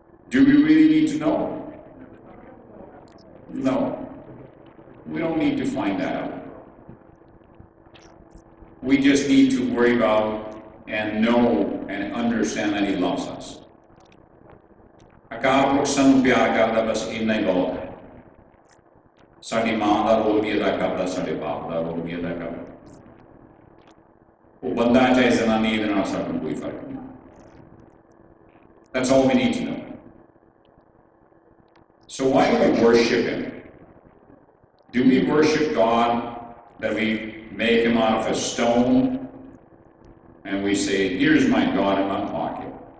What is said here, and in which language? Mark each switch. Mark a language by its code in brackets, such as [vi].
[en] Do we really need to know? No. We don't need to find that out. We just need to worry about and know and understand that he loves us. [pa] Akal Purakh ਸਾਨੂੰ ਪਿਆਰ ਕਰਦਾ, ਬਸ ਇੰਨਾ ਹੀ ਬਹੁਤ ਹੈ। ਸਾਡੀ ਮਾਂ ਦਾ role ਵੀ ਅਦਾ ਕਰਦਾ, ਸਾਡੇ ਬਾਪ ਦਾ ਰੋਲ ਵੀ ਅਦਾ ਕਰਦਾ। ਉਹ ਬੰਦਾ ਚਾਹੇ ਜ਼ਨਾਨੀ, ਇਹਦੇ ਨਾਲ ਸਾਨੂੰ ਕੋਈ ਫਰਕ ਨਹੀਂ। [en] That's all we need to know. So why do we worship him? Do we worship God that we make him out of a stone and we say, here's my God in my pocket?